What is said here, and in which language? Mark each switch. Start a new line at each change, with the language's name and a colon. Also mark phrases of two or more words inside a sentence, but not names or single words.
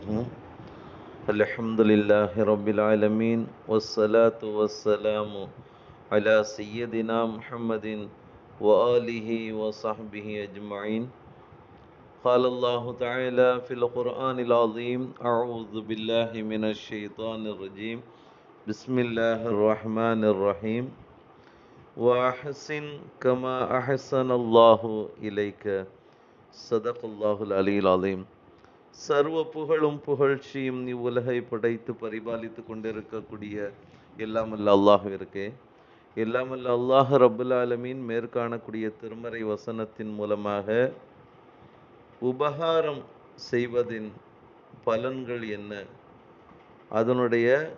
Arabic: الحمد لله رب العالمين والصلاة والسلام على سيدنا محمد وآله وصحبه أجمعين. قال الله تعالى في القرآن العظيم: أعوذ بالله من الشيطان الرجيم. بسم الله الرحمن الرحيم. وأحسن كما أحسن الله إليك. صدق الله العلي العظيم.
Tamil: சர்வ புகழும் புகழ்ச்சியும் இவ்வுலகை படைத்து பரிபாலித்து கொண்டிருக்கக்கூடிய எல்லாமல்ல அல்லாஹ்விற்கே. எல்லாமல்ல அல்லாஹ்
Arabic: رب العالمين
Tamil: மேற்காணக்கூடிய திருமறை வசனத்தின் மூலமாக உபகாரம் செய்வதின் பலன்கள் என்ன, அதனுடைய